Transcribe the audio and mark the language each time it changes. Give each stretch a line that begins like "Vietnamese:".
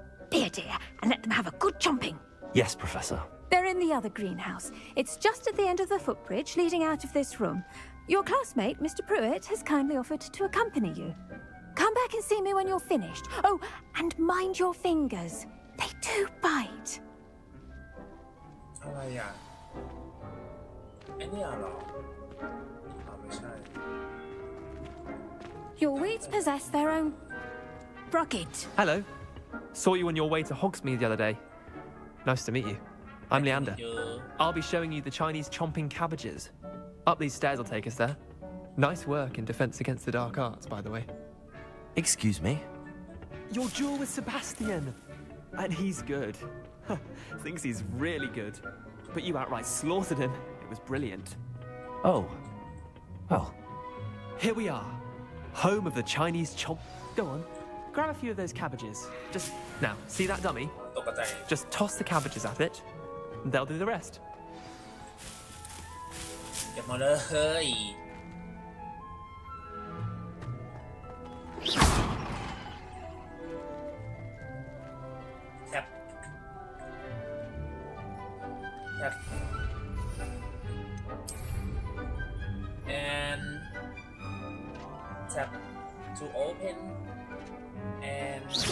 English: Be a dear and let them have a good chomping. Yes, Professor. They're in the other greenhouse. It's just at the end of the footbridge leading out of this room. Your classmate, Mr. Pruitt, has kindly offered to accompany you. Come back and see me when you're finished. Oh, and mind your fingers. They do bite.
Thai: อะไรอ่ะไอ้เนี่ยเหรออ๋อไม่ใช่
English: Your weeds possess their own rocket. Hello. Saw you on your way to Hogsmeade the other day. Nice to meet you. I'm Leander. I'll be showing you the Chinese chomping cabbages. Up these stairs will take us there. Nice work in defense against the dark arts, by the way. Excuse me? Your duel with Sebastian. And he's good. Thinks he's really good. But you outright slaughtered him. It was brilliant. Oh. Well. Here we are. Home of the Chinese chomp. Go on. Grab a few of those cabbages. Just, now, see that dummy? Just toss the cabbages at it, and they'll do the rest.
Thai: เก็บมาเลยเฮ้ยแคป
English: and tap to open and